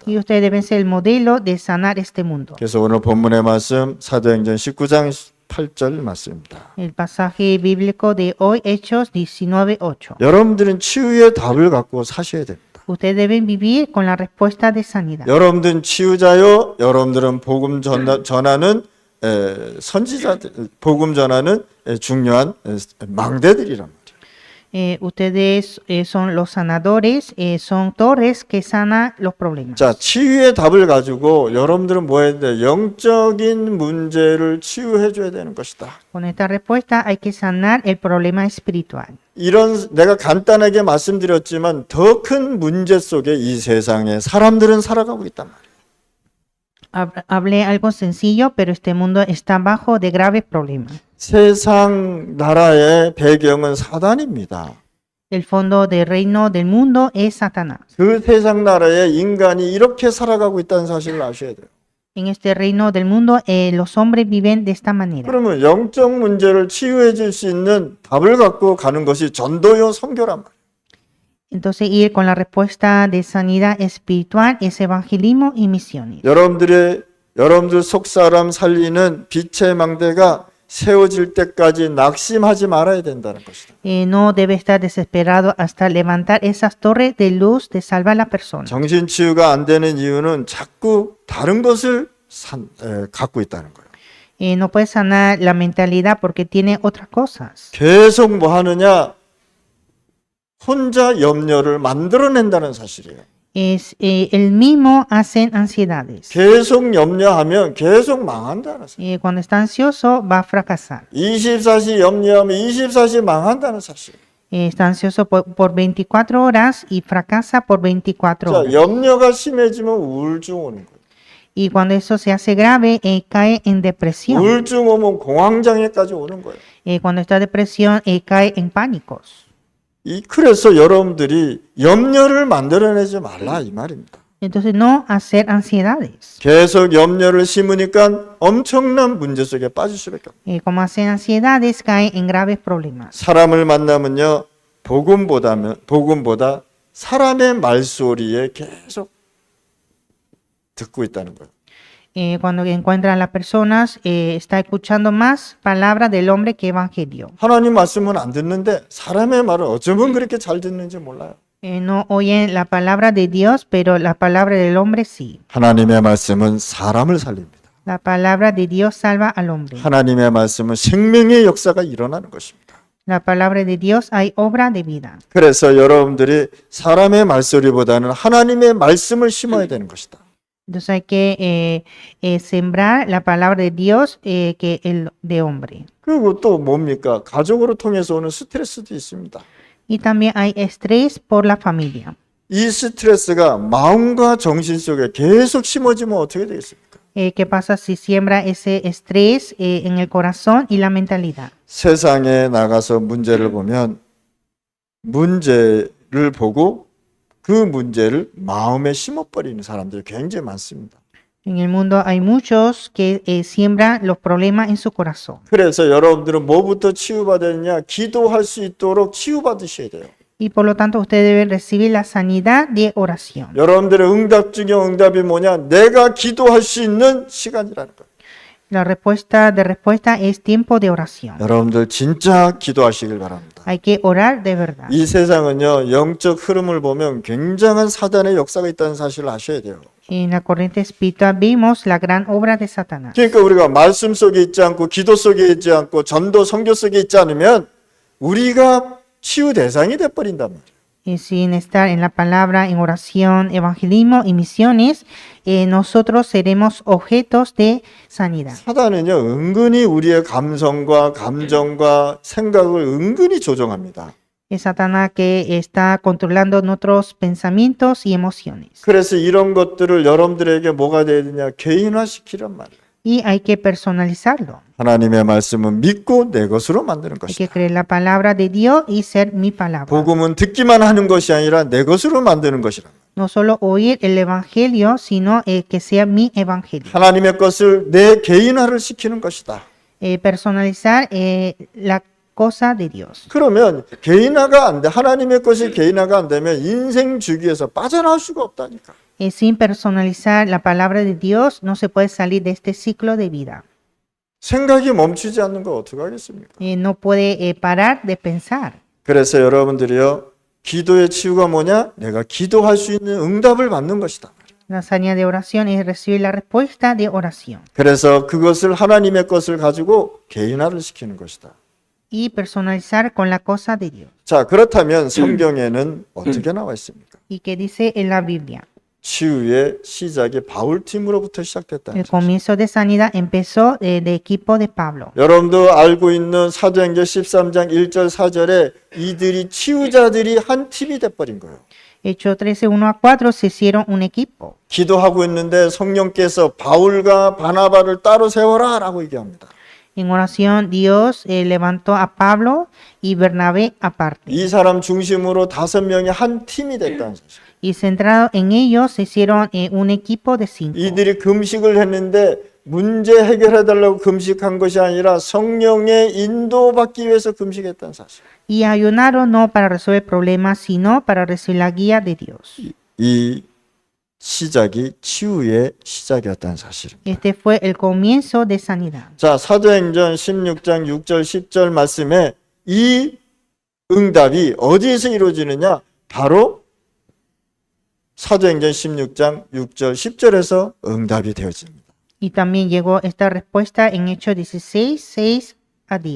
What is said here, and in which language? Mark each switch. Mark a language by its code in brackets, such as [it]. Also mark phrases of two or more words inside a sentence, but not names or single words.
[es] Y ustedes deben ser el modelo de sanar este mundo. [ko] 그래서 오늘 본문의 말씀 사도행전 19장 8절 말씀입니다. [es] El pasaje bíblico de hoy, Hechos 19:8. [ko] 여러분들은 치유의 답을 갖고 사셔야 됩니다. [es] Ustedes deben vivir con la respuesta de sanidad. [ko] 여러분들은 치유자요. 여러분들은 복음 전하는 선지자들, 복음 전하는 중요한 망대들이란 말이에요. [es] Ustedes son los sanadores, son torres que sanan los problemas. [ko] 자, 치유의 답을 가지고 여러분들은 뭐 해야 돼? 영적인 문제를 치유해 줘야 되는 것이다. [es] Con esta respuesta hay que sanar el problema espiritual. [ko] 이런 내가 간단하게 말씀드렸지만 더 큰 문제 속에 이 세상에 사람들은 살아가고 있단 말이에요. [es] Hablé algo sencillo, pero este mundo está bajo de graves problemas. [ko] 세상 나라의 배경은 사단입니다. [es] El fondo del reino del mundo es Satanás. [ko] 그 세상 나라의 인간이 이렇게 살아가고 있다는 사실을 아셔야 돼요. [es] En este reino del mundo, los hombres viven de esta manera. [ko] 그러면 영적 문제를 치유해 줄 수 있는 답을 갖고 가는 것이 전도요 선교란 말이에요. [es] Entonces, ir con la respuesta de sanidad espiritual es evangelismo y misiones. [ko] 여러분들 속 사람 살리는 빛의 망대가 세워질 때까지 낙심하지 말아야 된다는 것이다. [es] No debe estar desesperado hasta levantar esas torres de luz de salvar a la persona. [ko] 정신 치유가 안 되는 이유는 자꾸 다른 것을 갖고 있다는 거예요. [es] No puede sanar la mentalidad porque tiene otras cosas. [ko] 계속 뭐 하느냐? 혼자 염려를 만들어낸다는 사실이에요. [es] El mismo hacen ansiedades. [ko] 계속 염려하면 계속 망한다는 사실. [es] Cuando está ansioso va a fracasar. [ko] 24시 염려하면 24시 망한다는 사실. [es] Está ansioso por 24 horas y fracasa por 24 [ko] 자, [es] horas. [ko] 염려가 심해지면 우울증 오는 거예요. [es] Y cuando eso se hace grave, cae en depresión. [ko] 우울증 오면 공황장애까지 오는 거예요. [es] Cuando está depresión, cae en pánicos. [ko] 그래서 여러분들이 염려를 만들어내지 말라 이 말입니다. [es] Entonces, no hacer ansiedades. [ko] 계속 염려를 심으니까 엄청난 문제 속에 빠질 수밖에 없어요. [es] Como hacen ansiedades, caen en graves problemas. [ko] 사람을 만나면요, 복음보다 사람의 말소리에 계속 듣고 있다는 거예요. [es] Cuando encuentran a las personas, está escuchando más palabras del hombre que evangelio. [ko] 하나님 말씀은 안 듣는데 사람의 말을 어쩌면 그렇게 잘 듣는지 몰라요. [es] No oyen la palabra de Dios, pero la palabra del hombre sí. [ko] 하나님의 말씀은 사람을 살립니다. [es] La palabra de Dios salva al hombre. [ko] 하나님의 말씀은 생명의 역사가 일어나는 것입니다. [es] La palabra de Dios hay obra de vida. [ko] 그래서 여러분들이 사람의 말소리보다는 하나님의 말씀을 심어야 되는 것이다. [es] Entonces hay que sembrar la palabra de Dios que el de hombre. [ko] 그리고 또 뭡니까? 가족으로 통해서 오는 스트레스도 있습니다. [es] Y también hay estrés por la familia. [ko] 이 스트레스가 마음과 정신 속에 계속 심어지면 어떻게 되겠습니까? [es] ¿Qué pasa si siembra ese estrés en el corazón y la mentalidad? [ko] 세상에 나가서 문제를 보면 문제를 보고 그 문제를 마음에 심어버리는 사람들이 굉장히 많습니다. [es] En el mundo hay muchos que siembran los problemas en su corazón. [ko] 그래서 여러분들은 뭐부터 치유받았냐? 기도할 수 있도록 치유받으셔야 돼요. [es] Y por lo tanto ustedes deben recibir la sanidad de oración. [ko] 여러분들의 응답 중에 응답이 뭐냐? 내가 기도할 수 있는 시간이라는 거예요. [es] La respuesta de respuesta es tiempo de oración. [ko] 여러분들 진짜 기도하시길 바랍니다. [es] Hay que orar de verdad. [ko] 이 세상은요, 영적 흐름을 보면 굉장한 사단의 역사가 있다는 사실을 아셔야 돼요. [es] En la corriente espiritual vimos la gran obra de Satanás. [ko] 그러니까 우리가 말씀 속에 있지 않고 기도 속에 있지 않고 전도 선교 속에 있지 않으면 우리가 치유 대상이 돼버린단 말이에요. [es] Y sin estar en la palabra, en oración, evangelismo y misiones, nosotros seremos objetos de sanidad. [ko] 사단은요, 은근히 우리의 감성과 감정과 생각을 은근히 조종합니다. [es] Es Satanás que está controlando nuestros pensamientos y emociones. [ko] 그래서 이런 것들을 여러분들에게 뭐가 돼야 되냐? 개인화시키란 말이에요. [es] y hay que personalizarlo. [ko] 하나님의 말씀은 믿고 내 것으로 만드는 [es] Hay que [ko] 것이다. [es] creer la palabra de Dios y ser mi palabra. [ko] 복음은 듣기만 하는 것이 아니라 내 것으로 만드는 것이라. [es] No solo oír el evangelio, sino que sea mi evangelio. [ko] 하나님의 것을 내 개인화를 시키는 것이다. [es] Personalizar la cosa de Dios. [ko] 그러면 개인화가 안 돼. 하나님의 것이 개인화가 안 되면 인생 주기에서 빠져나올 수가 없다니까. [es] Sin personalizar la palabra de Dios, no se puede salir de este ciclo de vida. [ko] 생각이 멈추지 않는 거 어떻게 하겠습니까? [es] No puede parar de pensar. [ko] 그래서 여러분들이요, 기도의 치유가 뭐냐? 내가 기도할 수 있는 응답을 받는 것이다. [es] La hazaña de oración es recibir la respuesta de oración. [ko] 그래서 그것을 하나님의 것을 가지고 개인화를 시키는 것이다. [es] Y personalizar con la cosa de Dios. [ko] 자, 그렇다면 성경에는 어떻게 나와 있습니까? [es] ¿Y qué dice en la Biblia? [ko] 치유의 시작이 바울팀으로부터 시작됐다는 [es] El [ko] 사실. [es] comienzo de sanidad empezó de equipo de Pablo. [ko] 여러분도 알고 있는 사도행전 13장 1절 4절에 이들이 치유자들이 한 팀이 돼버린 거예요. [es] Hechos 13, 1-4 se hicieron un equipo. [ko] 기도하고 있는데 성령께서 바울과 바나바를 따로 세워라 라고 얘기합니다. [es] En oración, Dios levantó a Pablo y Bernabé aparte. [ko] 이 사람 중심으로 5명이 한 팀이 됐다는 사실. [es] Y centrado en ellos, se hicieron un equipo de 5. [ko] 이들이 금식을 했는데 문제 해결해달라고 금식한 것이 아니라 성령의 인도받기 위해서 금식했다는 사실. [es] Y ayunaron no para resolver problemas, sino para recibir la guía de Dios. [ko] 이 시작이 치유의 시작이었다는 사실입니다. [es] Este fue el comienzo de sanidad. [ko] 자, 사도행전 16장 6절 10절 말씀에 이 응답이 어디에서 이루어지느냐? 바로 사도행전 16장 6절 10절에서 응답이 되어집니다. [es] Y también llegó esta respuesta en Hechos 16, 6-10.